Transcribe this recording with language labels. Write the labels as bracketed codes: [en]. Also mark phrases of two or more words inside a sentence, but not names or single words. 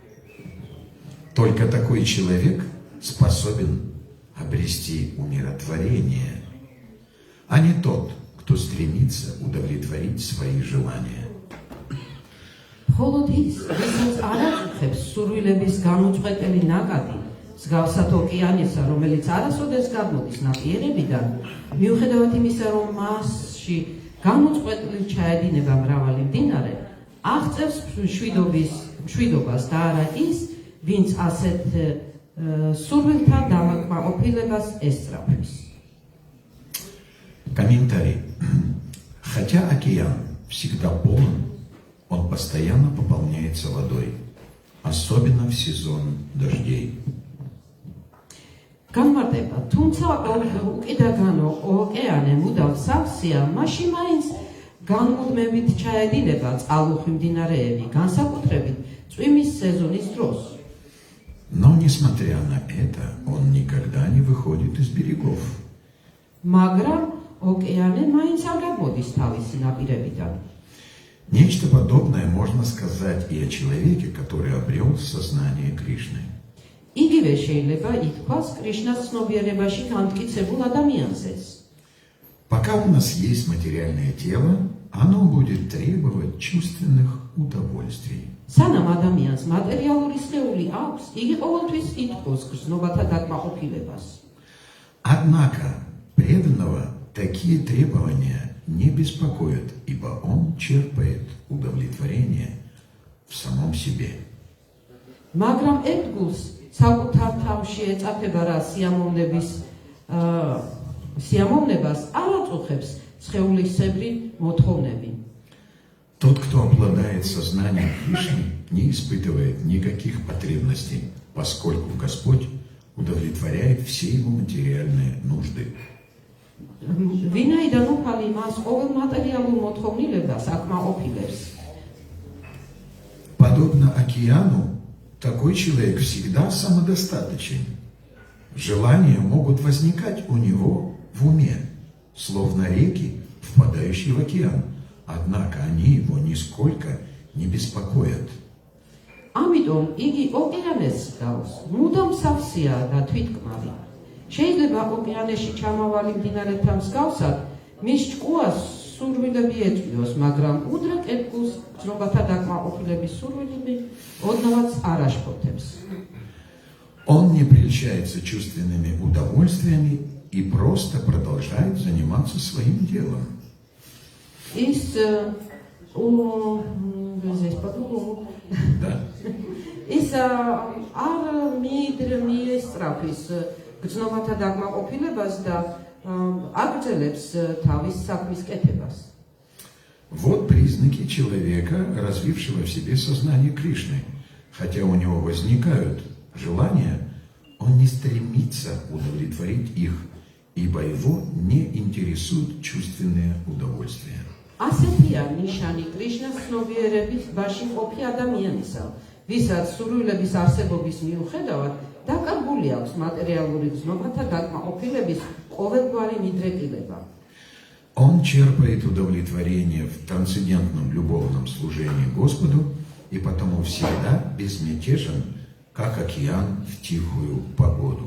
[ru] Только такой человек способен обрести умиротворение, а не тот, кто стремится удовлетворить свои желания. [ka] მხოლოდ ის, ვისაც არ აწუხებს სურვილების გამოწყვეტილი ნაკადი, მსგავსად ოკეანისა, რომელიც არასოდეს გადმოდის ნაპირებიდან, მიუხედავად იმისა, რომ მასში გამოწყვეტილი ჩაედინება მრავალი მდინარე, აღწევს მშვიდობას და არა ის, ვინც ასეთ სურვილთან დამაკმაყოფილებას ესწრაფვის. [ru] Комментарий. Хотя океан всегда полон, он постоянно пополняется водой, особенно в сезон дождей. [ka] განმარტება, თუმცა უკიდაგანო ოკეანე მუდამ სავსეა, მაშინ მაინც განმუდმებით ჩაედინება წყალუხვი მდინარეები, განსაკუთრებით წვიმის სეზონის დროს. [ru] Но, несмотря на это, он никогда не выходит из берегов. [ka] მაგრამ ოკეანე მაინც არ გადმოდის თავისი ნაპირებიდან. [ru] Нечто подобное можно сказать и о человеке, который обрел сознание Кришны. [ka] იგივე შეიძლება ითქვას კრიშნას ცნობიერებაში განმტკიცებულ ადამიანზეც. [ru] Пока у нас есть материальное тело, оно будет требовать чувственных удовольствий. [ka] სანამ ადამიანს მატერიალური სხეული აქვს, იგი ყოველთვის ითხოვს გრძნობათა დაკმაყოფილებას. [ru] Однако преданного такие требования не беспокоят, ибо он черпает удовлетворение в самом себе. [ka] მაგრამ ერთგულს საკუთარ თავში ეწაფება რა სიამოვნებას არ აწუხებს სხეულისებრი მოთხოვნები. [ru] Тот, кто обладает сознанием Кришны, не испытывает никаких потребностей, поскольку Господь удовлетворяет все его материальные нужды. [ka] ვინაიდან უფალი მას ყოველ მატერიალურ მოთხოვნილებას აკმაყოფილებს. [ru] Подобно океану, такой человек всегда самодостаточен. Желания могут возникать у него в уме, словно реки, впадающие в океан, однако они его нисколько не беспокоят. [ka] ამიტომ იგი ოკეანეს გავს, მუდამ სავსეა და თვითკმარი. შეიძლება ოკეანეში ჩამავალი მდინარეთან მსგავსად მის ჭკუას სურვილები ეწვიოს, მაგრამ უდრეკ ერთგულს გრძნობათა დაკმაყოფილების სურვილები ოდნავაც არ აშფოთებს. [ru] Он не прельщается чувственными удовольствиями и просто продолжает заниматься своим делом. [ka] ის [ru] Да. [ka] ის არ მიესწრაფის გრძნობათა დაკმაყოფილებას და აგრძელებს თავის საქმის კეთებას. [ru] Вот признаки человека, развившего в себе сознание Кришны. Хотя у него возникают желания, он не стремится удовлетворить их, ибо его не интересуют чувственные удовольствия. [ka] ასეთია ნიშანი კრიშნას ცნობიერების ბაში ყოფი ადამიანისა, ვისაც სურვილების არსებობის მიუხედავად დაკარგული აქვს მატერიალური გრძნობათა დაკმაყოფილების ყოველგვარი მიდრეკილება. [ru] Он черпает удовлетворение в трансцендентном любовном служении Господу и потому всегда безмятежен, как океан в тихую погоду.